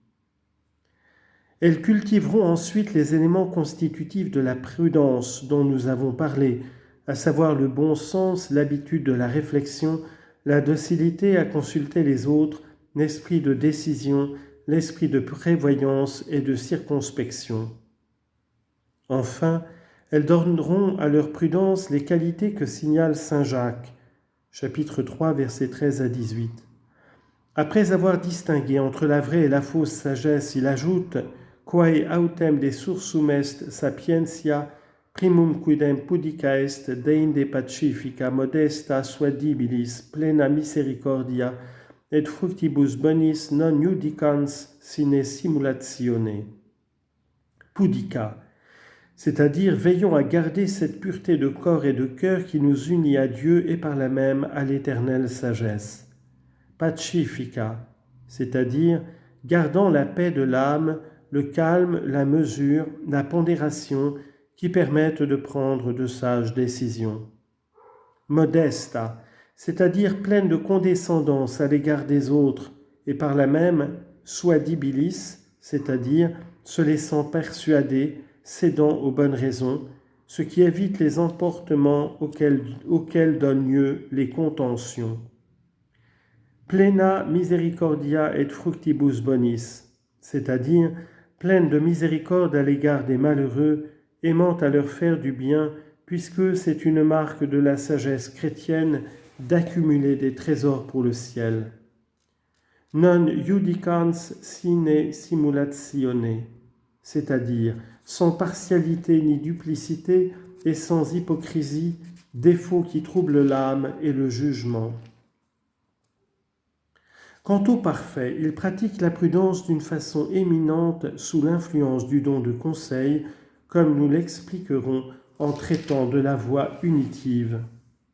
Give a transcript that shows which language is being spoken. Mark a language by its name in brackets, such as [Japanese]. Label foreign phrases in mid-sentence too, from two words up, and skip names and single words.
[French] Elles cultiveront ensuite les éléments constitutifs de la prudence dont nous avons parlé, à savoir le bon sens, l'habitude de la réflexion, la docilité à consulter les autres, l'esprit de décision, l'esprit de prévoyance et de circonspection. Enfin, elles donneront à leur prudence les qualités que signale saint Jacques, chapitre 3, versets 13 à 18. Après avoir distingué entre la vraie et la fausse sagesse, il ajoute [Latin] « Quae autem de sursum est sapientia, primum quidem pudica est, deinde pacifica, modesta, suadibilis, plena misericordia, et fructibus bonis non iudicans sine simulatione. [French] » Pudica, c'est-à-dire veillons à garder cette pureté de corps et de cœur qui nous unit à Dieu et par là même à l'éternelle sagesse. Pacifica, c'est-à-dire gardant la paix de l'âme, le calme, la mesure, la pondération qui permettent de prendre de sages décisions. Modesta, c'est-à-dire pleine de condescendance à l'égard des autres et par là même suadibilis, c'est-à-dire se laissant persuader, cédant aux bonnes raisons, ce qui évite les emportements auxquels donnent lieu les contentions. [Latin] Plena misericordia et fructibus bonis, [French] c'est-à-dire pleine de miséricorde à l'égard des malheureux, aimant à leur faire du bien, puisque c'est une marque de la sagesse chrétienne d'accumuler des trésors pour le ciel. [Latin] Non iudicans sine simulatione, [French] c'est-à-dire sans partialité ni duplicité et sans hypocrisie, défaut qui trouble l'âme et le jugement. Quant au parfait, il pratique la prudence d'une façon éminente sous l'influence du don de conseil, comme nous l'expliquerons en traitant de la voie unitive.